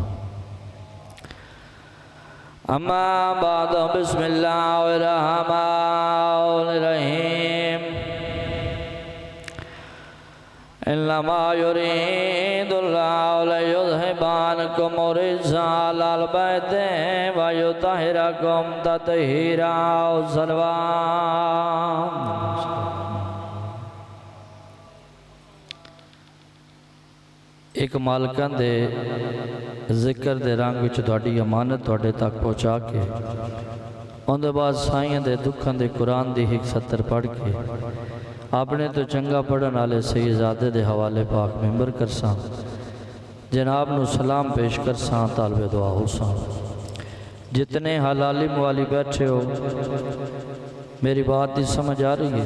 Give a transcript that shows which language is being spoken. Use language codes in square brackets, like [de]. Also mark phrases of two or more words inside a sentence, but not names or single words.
[ar] أما بعد بسم الله الرحمن الرحيم إنما يريد الله ليذهب عنكم الرجس أهل البيت ويطهركم تطهيرا صلوات. [skr] ایک مالکاں دے ذکر دے رنگ وچ تہاڈی امانت تہاڈے تک پہنچا کے اون دے بعد سائیاں دے دکھاں دے قرآن دی ایک سطر پڑھ کے اپنے تو چنگا پڑھن والے سیدزادے دے حوالے پاک ممبر کرساں جناب نو سلام پیش کرساں طالب دعا ہوساں. جتنے حلالی موالی بیٹھے ہو میری بات دی سمجھ آ رہی ہے؟